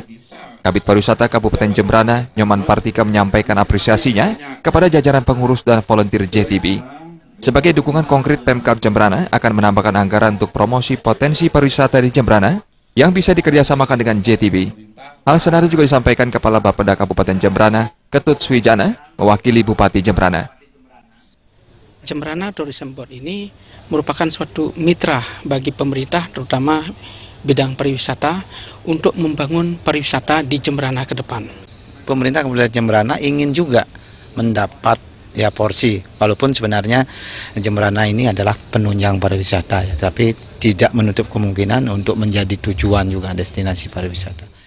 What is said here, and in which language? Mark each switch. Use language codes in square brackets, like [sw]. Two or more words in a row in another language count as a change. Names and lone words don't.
[id] Kabid Pariwisata Kabupaten Jembrana, Nyoman Partika menyampaikan apresiasinya kepada jajaran pengurus dan volunteer JTB. Sebagai dukungan konkret Pemkab Jembrana akan menambahkan anggaran untuk promosi potensi pariwisata di Jembrana yang bisa dikerjasamakan dengan JTB. Hal senada juga disampaikan Kepala Bapeda Kabupaten Jembrana, Ketut Swijana, mewakili Bupati Jembrana. Jembrana Tourism Board ini merupakan suatu mitra bagi pemerintah, terutama bidang pariwisata, untuk membangun pariwisata di Jembrana ke depan. Pemerintah Kabupaten Jembrana ingin juga mendapat porsi, walaupun sebenarnya Jembrana ini adalah penunjang pariwisata, tapi tidak menutup kemungkinan untuk menjadi tujuan juga destinasi pariwisata.